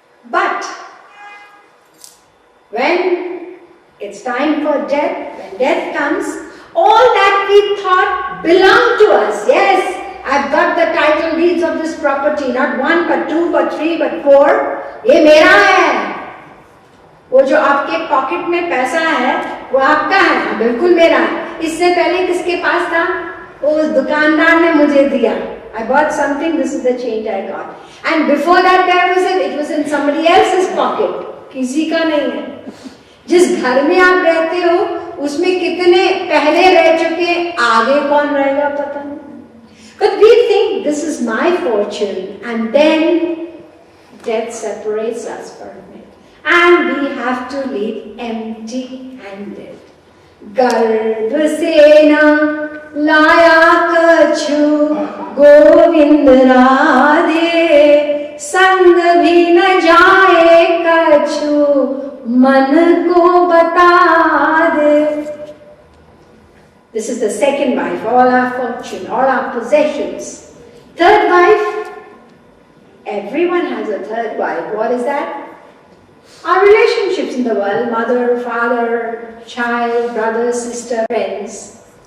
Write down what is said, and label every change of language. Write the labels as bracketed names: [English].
[English] But when it's time for death, when death comes, all that we thought belonged to us. Yes, I've got the title deeds of this property, not 1, but 2, but 3, but 4. [Hindi] Ye mera hai. वो जो आपके pocket में पैसा है वो आपका है, बिल्कुल मेरा है। इससे पहले किसके पास था? वो दुकानदार ने मुझे दिया। [English] I bought something, this is the change I got. And before that where was it? It was in somebody else's pocket. [Hindi] किसी का नहीं है। जिस घर में आप रहते हो उसमें कितने पहले रह चुके, आगे कौन रहेगा पता नहीं। [English] But we think this is my fortune, and then death separates us from it, and we have to leave empty-handed. [Hindi] गर्भ से न लाया कछु गोविंद राधे, संग भी न जाए कछु मन को बता दे. [English] This is the second wife, all our fortune, all our possessions. Third wife, everyone has a third wife. What is that? Our relationships in the world, mother, father, child, brother, sister, friends.